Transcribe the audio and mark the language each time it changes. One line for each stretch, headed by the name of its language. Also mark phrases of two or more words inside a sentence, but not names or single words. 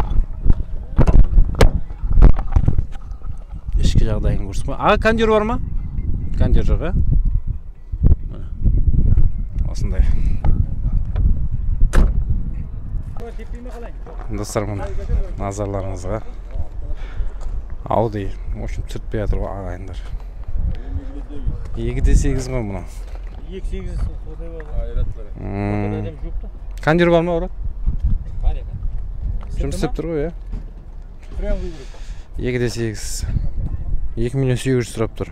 Kazakh: Ішкі жағдайын көрсін. Аға, кондер бар ма? Кондер жоқ, ә? Осындай. Достар, мұны назарларыңызға Audi,
Russian: в общем,
Kazakh: түртпей жатыр ғой ағайындар. 2.8 ғой мұны. 2.8 кондер бар ма, Орат? Жұмыс істеп тұр ғой, ә? 2.8 2.800.000 сұрап тұр.